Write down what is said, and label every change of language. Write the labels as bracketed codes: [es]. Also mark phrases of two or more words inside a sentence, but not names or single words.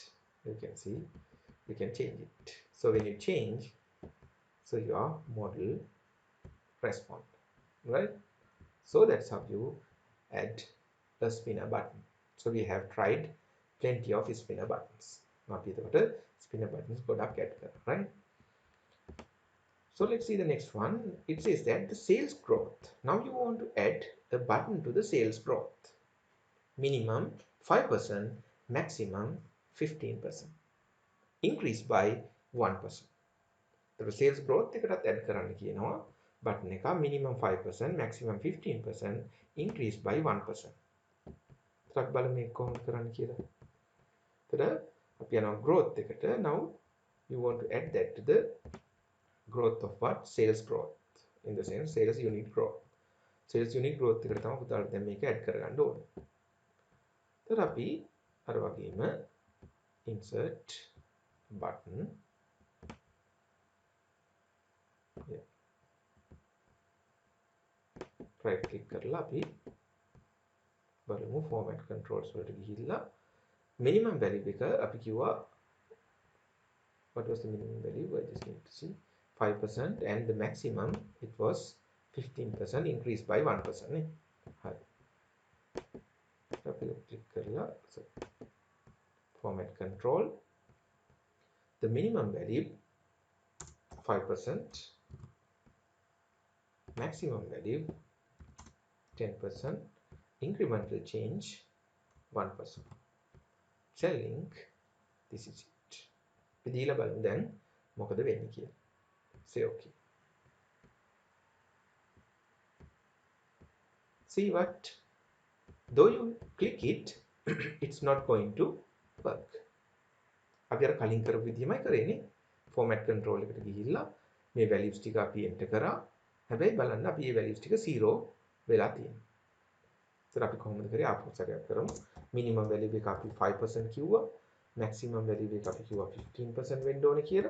[en] You can see you can change it. So when you change, so your model respond, right? So that's how you add a spinner button. So we have tried plenty of spinner buttons. Spinner buttons [si] ගොඩක් add කරනවා, [en] right? So let's see the next one. It says that the sales growth. Now you want to add a button to the sales growth. Minimum 5%, maximum 15%. Increase by 1%. The sales growth [si] එකටත් add කරන්න කියනවා. [en] Button එක minimum 5%, maximum 15%, increase by 1%. [si] ටිකක් බලමු මේක කොහොමද කරන්න කියලා. අපි යනවා growth එකට. [en] Now you want to add that to the growth of what? Sales growth. In the sense sales unit growth. Sales unit growth [si] එකට තමයි පුතාලට දැන් මේක add කරගන්න ඕනේ. ඒතර අපි අර වගේම [en] insert button. [si] Yeah. [en] Right click [si] කරලා අපි බලමු [en] format controls [si] වලට ගිහිල්ලා [en] minimum value [si] එක අපි කිව්වා [en] what was the minimum value? I just need to see 5% and the maximum it was 15% increased by 1%. [si] හරි. අපි click කරලා [en] so format control, the minimum value 5%, maximum value 10%, incremental change 1%. Cell link, this is it. [si] දීලා බලමු දැන් මොකද වෙන්නේ කියලා. [en] Say okay. See what? Though you click it, it's not going to work. [si] අපි අර කලින් කරපු විදිහමයි කරේනේ. [en] format control [si] එකට ගිහිල්ලා මේ values ටික අපි enter කරා. හැබැයි බලන්න අපි මේ values ටික 0 වෙලා තියෙනවා. ඒතර අපි කොහොමද කරේ ආපහු සැරයක් කරමු. [en] minimum value [si] එක අපි 5% කිව්වා. [en] maximum value [si] එක අපි කිව්වා 15% වෙන්න ඕනේ කියලා.